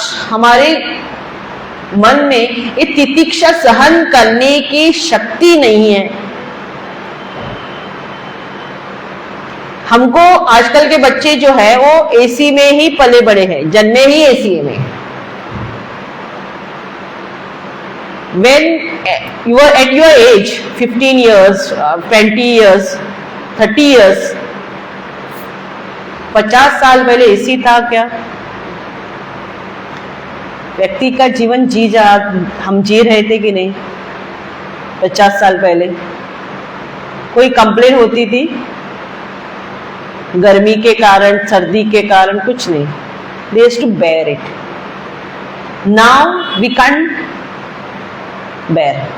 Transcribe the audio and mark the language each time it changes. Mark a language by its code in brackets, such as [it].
[hi] हमारे मन में ये तितिक्षा सहन करने की शक्ति नहीं है। हमको आजकल के बच्चे जो है वो एसी में ही पले बड़े हैं, जन्मे ही एसी में। [en] When you are at your age, 15 years, 20 years, 30 years, [hi] 50 साल पहले एसी था क्या? व्यक्ति का जीवन हम जी रहे थे कि नहीं? 50 साल पहले कोई कंप्लेन होती थी? गर्मी के कारण, सर्दी के कारण कुछ नहीं। [en] they used to bear it. Now we can't bear.